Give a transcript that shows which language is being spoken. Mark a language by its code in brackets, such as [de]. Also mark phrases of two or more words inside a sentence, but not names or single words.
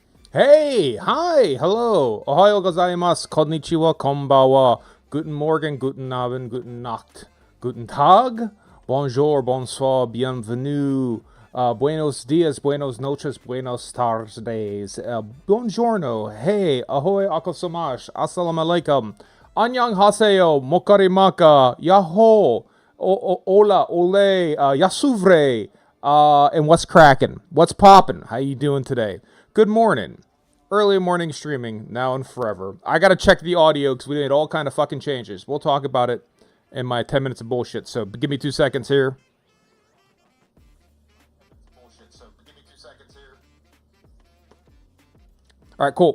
[en] Hey, hi, hello, [ja] おはようございます、こんにちは、こんばんは, [de] guten Morgen, guten Abend, guten Nacht, guten Tag, bonjour, [fr] bonsoir, bienvenue, [es] buenos dias, buenos noches, buenos tardes, buongiorno, hey, ahoy, akosamash, [ar] السلام عليكم, [ko] 안녕하세요, [es] mokarimaka, yaho, hola, ole, yasuvre, [en] and what's cracking? What's popping? How you doing today? Good morning. Early morning streaming, now and forever. I gotta check the audio because we made all kind of fucking changes. We'll talk about it in my 10 minutes of bullshit, so give me 2 seconds here. Alright, cool.